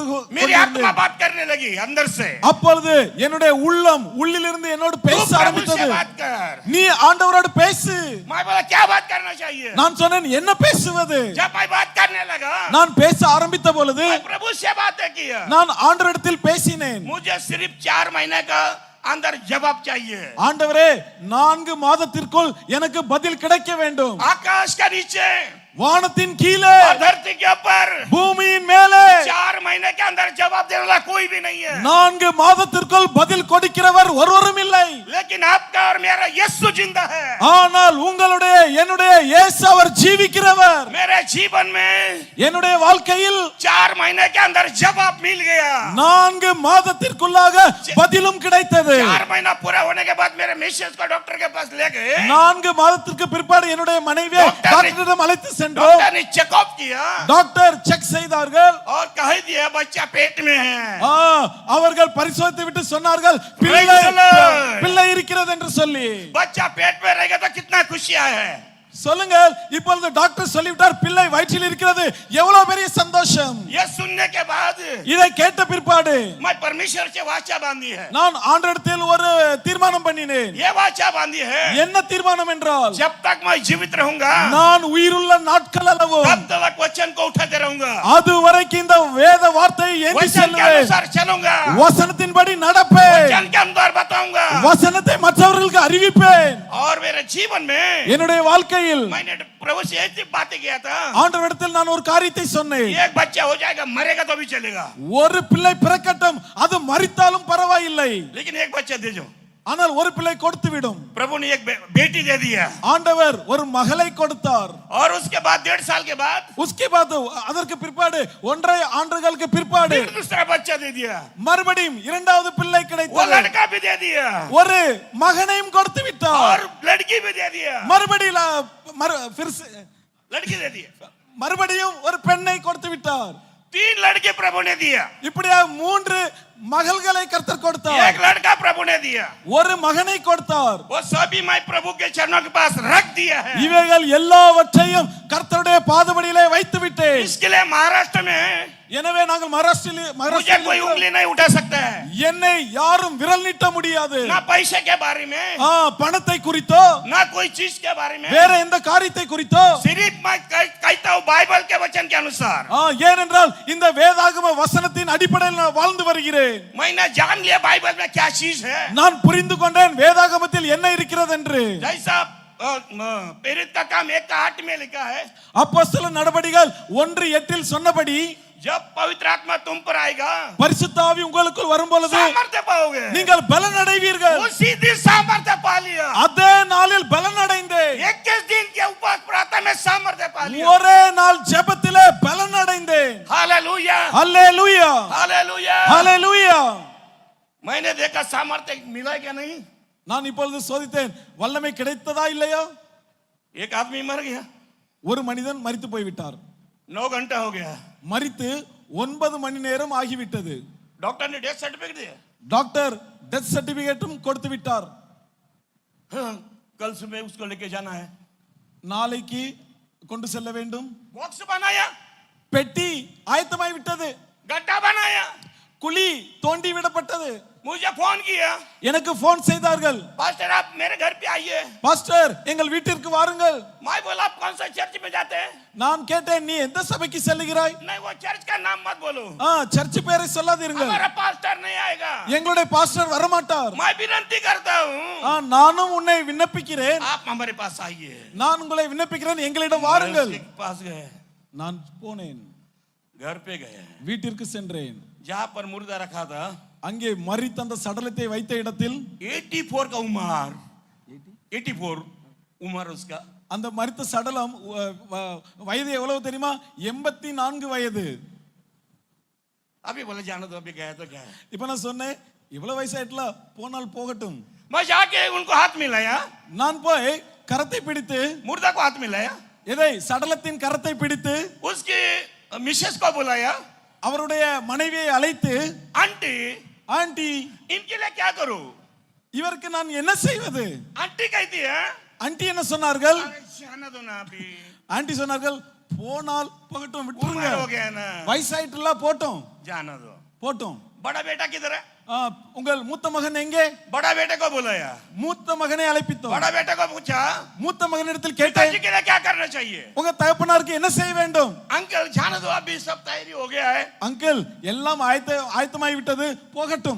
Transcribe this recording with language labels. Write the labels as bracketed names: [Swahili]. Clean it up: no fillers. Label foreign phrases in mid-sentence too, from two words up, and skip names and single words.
[Hindi] मेरी आत्मा [Tamil] கொண்டிருந்தேன். [Hindi] बात करने लगी अंदर से, [Tamil] அப்பொழுது என்னுடைய உள்ளம் உள்ளிலிருந்து என்னோடு [Hindi] तू [Tamil] பேச [Hindi] प्रभु से [Tamil] ஆரம்பித்தது, [Hindi] बात कर। [Tamil] நீ ஆண்டவரோடு பேசு. [Hindi] मैं बोला क्या बात करना चाहिए? [Tamil] நான் சொன்னேன் என்ன பேசுவது. [Hindi] जब मैं बात करने लगा, [Tamil] நான் பேச ஆரம்பித்த பொழுது [Hindi] मैं प्रभु से बातें किया, [Tamil] நான் ஆண்டவரிடத்தில் பேசினேன், [Hindi] मुझे सिर्फ 4 महीने का अंदर जवाब चाहिए। [Tamil] ஆண்டவரே 4 மாதத்திற்குள் எனக்கு பதில் கிடைக்க வேண்டும். [Hindi] आकाश के नीचे [Tamil] வானத்தின் கீழே [Hindi] और धरती के ऊपर [Tamil] பூமியின் மேலே [Hindi] 4 महीने के अंदर जवाब देने वाला कोई भी नहीं है, [Tamil] 4 மாதத்திற்குள் பதில் கொடுக்கிறவர் ஒருவரும் இல்லை. [Hindi] लेकिन आपका और मेरा यीशु जिंदा है। [Tamil] ஆனால் உங்களுடைய என்னுடைய இயேசு அவர் ஜீவிக்கிறவர். [Hindi] मेरे जीवन में [Tamil] என்னுடைய வாழ்க்கையில் [Hindi] 4 महीने के अंदर जवाब मिल गया। [Tamil] 4 மாதத்திற்குள்ளாக பதிலும் கிடைத்தது. [Hindi] 4 महीना पूरा होने के बाद मेरे मिसेस को डॉक्टर के पास ले गए। [Tamil] 4 மாதத்திற்கு பிற்பாடு என்னுடைய மனைவியை டாக்டரிடம் அழைத்து சென்றோம். [Hindi] डॉक्टर ने चेकअप किया [Tamil] டாக்டர் செக் செய்தார்கள். [Hindi] और कह दिया बच्चा पेट में है। [Tamil] அவர்கள் பரிசோதித்து விட்டு சொன்னார்கள் பிள்ளை இருக்கிறது என்று சொல்லி. [Hindi] बच्चा पेट में रहेगा तो कितना खुशियां है। [Tamil] சொல்லுங்கள், இப்பொழுது டாக்டர் சொல்லிவிட்டார் பிள்ளை வயிற்றில் இருக்கிறது, எவ்வளவு பெரிய சந்தோஷம். [Hindi] ये सुनने के बाद [Tamil] இதை கேட்ட பிற்பாடு [Hindi] मैं परमेश्वर से वाचा बांधी है। [Tamil] நான் ஆண்டவரிடத்தில் ஒரு தீர்மானம் பண்ணினேன். [Hindi] ये वाचा बांधी है, [Tamil] என்ன தீர்மானம் என்றால், [Hindi] जब तक मैं जीवित रहूंगा [Tamil] நான் உயிருள்ள நாட்கள் அளவும் [Hindi] तब तक वचन को उठाते रहूंगा, [Tamil] அது வரைக்கும் இந்த வேத வார்த்தையை ஏந்தி [Hindi] वचन के [Tamil] செல்வேன். [Hindi] अनुसार चलूंगा, [Tamil] வசனத்தின்படி நடப்பேன், [Hindi] वचन के अंदर बताऊंगा, [Tamil] வசனத்தை மற்றவர்களுக்கு அறிவிப்பேன். [Hindi] और मेरे जीवन में [Tamil] என்னுடைய வாழ்க்கையில் [Hindi] मैंने प्रभु से ऐसी बातें किया था, [Tamil] ஆண்டவரிடத்தில் நான் ஒரு காரியத்தை சொன்னேன். [Hindi] एक बच्चा हो जाएगा, मरेगा तो भी चलेगा, [Tamil] ஒரு பிள்ளை பிறக்கட்டும், அது மரித்தாலும் பரவாயில்லை, [Hindi] लेकिन एक बच्चा दे दो. [Tamil] ஆனால் ஒரு பிள்ளை கொடுத்து விடும். [Hindi] प्रभु ने एक बेटी दे दिया, [Tamil] ஆண்டவர் ஒரு மகளை கொடுத்தார். [Hindi] और उसके बाद 1.5 साल के बाद उसके बाद [Tamil] அதற்கு பிற்பாடு 1.5 ஆண்டுகளுக்கு பிற்பாடு [Hindi] फिर दूसरा बच्चा दे दिया, [Tamil] மறுபடியும் இரண்டாவது பிள்ளை [Hindi] वो [Tamil] கிடைத்தது. [Hindi] लड़का भी दे दिया, [Tamil] ஒரு மகனையும் கொடுத்து விட்டார். [Hindi] और लड़की भी दे दिया, [Tamil] மறுபடியும் ஒரு பெண்ணை கொடுத்து விட்டார். [Hindi] 3 लड़के प्रभु ने दिया, [Tamil] இப்படியா 3 மகள்களை கர்த்தர் கொடுத்தார். [Hindi] एक लड़का प्रभु ने दिया, [Tamil] ஒரு மகனை கொடுத்தார். [Hindi] वो सभी मैं प्रभु के चरणों के पास रख दिया है. [Tamil] இவைகள் எல்லாவற்றையும் கர்த்தருடைய பாதபடியிலே வைத்து விட்டேன். [Hindi] इसके लिए महाराष्ट्र में [Tamil] எனவே நாங்கள் [Hindi] मुझे कोई उंगली नहीं उठा सकता है, [Tamil] என்னை யாரும் விரல் நீட்ட முடியாது. [Hindi] ना पैसे के बारे में, [Tamil] பணத்தை குறித்தோ [Hindi] ना कोई चीज के बारे में, [Tamil] வேற எந்த காரியத்தை குறித்தோ, [Hindi] सिर्फ मैं कहता हूँ बाइबल के वचन के अनुसार. [Tamil] ஏனென்றால் இந்த வேதாகம வசனத்தின் அடிப்படையில் நான் வாழ்ந்து வருகிறேன். [Hindi] मैंने जान लिया बाइबल में क्या चीज है, [Tamil] நான் புரிந்து கொண்டேன் வேதாகமத்தில் என்ன இருக்கிறது என்று. [Hindi] जैसा प्रेरित का काम 1:8 में लिखा है, [Tamil] அப்போஸ்தல நடபடிகள் 1:8 சொன்னபடி, [Hindi] जब पवित्र आत्मा तुम पर आएगा, [Tamil] பரிசுத்த ஆவி உங்களுக்குள் வரும்பொழுது [Hindi] सामर्थ्य पाओगे, [Tamil] நீங்கள் பலன் அடைவீர்கள். [Hindi] उसी दिन सामर्थ्य पा लिया, [Tamil] அதே நாளில் பலன் அடைந்தேன். [Hindi] 21 दिन के उपवास प्रार्थना में सामर्थ्य पा लिया, [Tamil] ஒரே நாள் ஜெபத்திலே பலன் அடைந்தேன். [Hindi] हालेलुया, [Tamil] ஹல்லேலூயா, [Hindi] हालेलुया. [Tamil] ஹல்லேலூயா. [Hindi] मैंने देखा सामर्थ्य मिला क्या नहीं, [Tamil] நான் இப்பொழுது சோதித்தேன், வல்லமை கிடைத்ததா இல்லையா? [Hindi] एक आदमी मर गया, [Tamil] ஒரு மனிதன் மரித்து போய்விட்டார். [Hindi] 9 घंटा हो गया, [Tamil] மரித்து 9 மணி நேரம் ஆகிவிட்டது. [Hindi] डॉक्टर ने [English] death certificate [Hindi] दिया, [Tamil] டாக்டர் [English] death certificate-um [Tamil] கொடுத்து விட்டார். [Hindi] कल सुबह उसको लेके जाना है, [Tamil] நாளைக்கு கொண்டு செல்ல வேண்டும். [Hindi] बॉक्स बनाया, [Tamil] பெட்டி ஆயத்தமாய் விட்டது. [Hindi] गड्ढा बनाया, [Tamil] குழி தோண்டி விடப்பட்டது. [Hindi] मुझे फोन किया, [Tamil] எனக்கு போன் செய்தார்கள், [Hindi] पास्टर आप मेरे घर पे आइए. [Tamil] பாஸ்டர் எங்கள் வீட்டிற்கு வாருங்கள். [Hindi] मैं बोला आप कौन सा चर्च में जाते हैं, [Tamil] நான் கேட்டேன், நீ எந்த சபைக்கு செல்லுகிறாய்? [Hindi] नहीं वो चर्च का नाम मत बोलो, [Tamil] சர்ச் பேரை சொல்லாதீர்கள், [Hindi] हमारा पास्टर नहीं आएगा. [Tamil] எங்களுடைய பாஸ்டர் வரமாட்டார். [Hindi] मैं विनती करता हूँ, [Tamil] நானும் உன்னை விண்ணப்பிக்கிறேன், [Hindi] आप हमारे पास आइए. [Tamil] நான் உங்களை விண்ணப்பிக்கிறேன், எங்களிடம் வாருங்கள். [Hindi] उसके पास गए, [Tamil] நான் போனேன், [Hindi] घर पे गए, [Tamil] வீட்டிற்கு சென்றேன். [Hindi] जहाँ पर मुर्दा रखा था, [Tamil] அங்கே மரித்த அந்த சடலத்தை வைத்த இடத்தில் [Hindi] 84 का उम्र, 84 उम्र उसका, [Tamil] அந்த மரித்த சடலம் வயது எவ்வளவு தெரியுமா? 84 வயது. [Hindi] अभी बोले जाना तो अभी गया तो क्या है. [Tamil] இப்ப நான் சொன்னேன், இவ்வளவு வயசாயிட்டல, போனால் போகட்டும். [Hindi] मैं जाके उनको हाथ मिलाया, [Tamil] நான் போய் கரத்தை பிடித்து, [Hindi] मुर्दा को हाथ मिलाया, [Tamil] எதை சடலத்தின் கரத்தை பிடித்து [Hindi] उसकी मिसेस को बुलाया, [Tamil] அவருடைய மனைவியை அழைத்து, [Hindi] आंटी [Tamil] ஆண்டி [Hindi] इनके लिए क्या करूं, [Tamil] இவருக்கு நான் என்ன செய்வது? [Hindi] आंटी कहती है, [Tamil] ஆண்டி என்ன சொன்னார்கள்? [Hindi] अरे जाना दो ना अभी, [Tamil] ஆண்டி சொன்னார்கள், போனால் போகட்டும், [Hindi] उम्र [Tamil] விட்டுருங்க, [Hindi] हो गया ना, [Tamil] வயசாயிட்டுல போட்டோம், [Hindi] जाना दो. [Tamil] போட்டோம். [Hindi] बड़ा बेटा किधर है, [Tamil] உங்கள் மூத்த மகன் எங்கே? [Hindi] बड़ा बेटे को बुलाया, [Tamil] மூத்த மகனை அழைப்பித்தோம். [Hindi] बड़ा बेटे को पूछा, [Tamil] மூத்த மகனிடத்தில் கேட்டேன், [Hindi] पिताजी के लिए क्या करना चाहिए. [Tamil] உங்க தகப்பனாருக்கு என்ன செய்ய வேண்டும்? [Hindi] अंकल जाना दो अभी सब तैयारी हो गया है. [Tamil] அங்கிள் எல்லாம் ஆயத்தமாய் விட்டது, போகட்டும்.